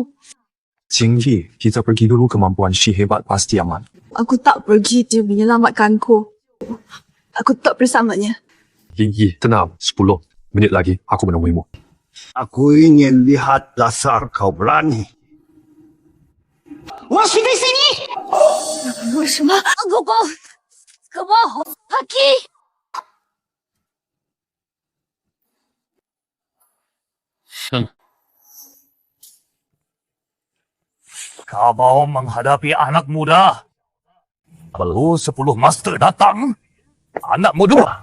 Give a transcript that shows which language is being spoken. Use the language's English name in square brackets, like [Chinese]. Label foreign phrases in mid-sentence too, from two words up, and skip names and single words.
[Indonesian] Jingyi, kita pergi dulu, kemampuan si hebat pasti aman. Aku tak pergi, dia menyelamatkanku. Aku tak bersamanya. Yingyi, tenang. 10 menit lagi aku menemuimu. Aku ingin lihat dasar kau berani. Wah, sini. [Chinese] 为什么？狗狗，狗狗，阿 K。 [Indonesian] Kau mau menghadapi anak muda? Perlu 10 Master datang. Anak muda.